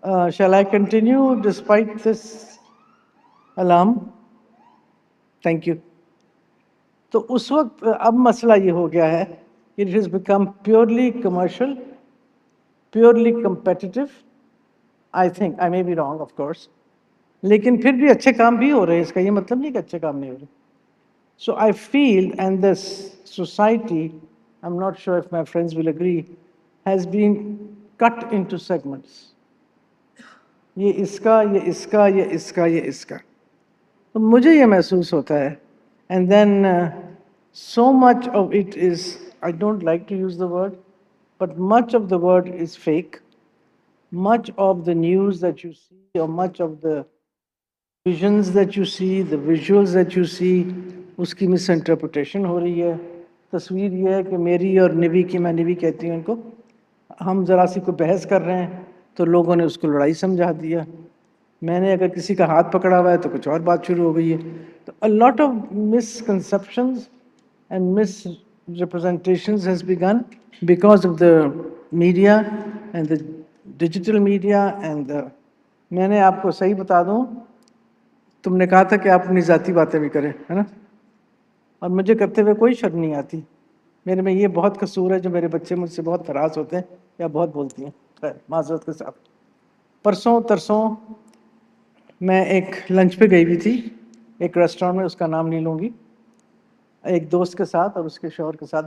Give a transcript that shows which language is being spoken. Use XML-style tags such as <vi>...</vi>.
<en>Shall I continue despite this alarm? Thank you.</en> <ur>تو اس وقت اب مسئلہ یہ ہو گیا ہے</ur> <en>it has become purely commercial, purely competitive. I think, I may be wrong of course.</en> <ur>لیکن پھر بھی اچھے کام بھی ہو رہے ہیں، اس کا یہ مطلب نہیں کہ اچھے کام نہیں ہو رہے.</ur> <en>So I feel, and this society, I'm not sure if my friends will agree, has been cut into segments.</en> <ur>یہ اس کا، یہ اس کا، یہ اس کا، یہ اس کا. تو مجھے یہ محسوس ہوتا ہے.</ur> <en>And then so much of it is, I don't like to use the word, but much of the word is fake. Much of the news that you see, or much of the visions that you see, the visuals that you see,</en> <ur>اس کی مس interpretation ہو رہی ہے. تصویر یہ ہے کہ میری اور نبی کی، میں نبی کہتی ہوں ان کو، ہم ذرا سی کوئی بحث کر رہے ہیں تو لوگوں نے اس کو لڑائی سمجھا دیا. میں نے اگر کسی کا ہاتھ پکڑا ہوا ہے تو کچھ اور بات شروع ہو گئی ہے.</ur> <en>تو a lot of misconceptions and misrepresentations has begun because of the media and the digital media and the.</en> <ur>میں نے آپ کو صحیح بتا دوں، تم نے کہا تھا کہ آپ اپنی ذاتی باتیں بھی کریں، ہے نا، اور مجھے کرتے ہوئے کوئی شرم نہیں آتی. میرے میں یہ بہت قصور ہے جو میرے بچے مجھ سے بہت ناراض ہوتے ہیں یا بہت بولتی ہیں. خیر معذرت کے ساتھ. پرسوں ترسوں میں ایک لنچ پہ گئی ہوئی تھی ایک ریسٹورینٹ میں، اس کا نام نہیں لوں گی، ایک دوست کے ساتھ اور اس کے شوہر کے ساتھ.</ur>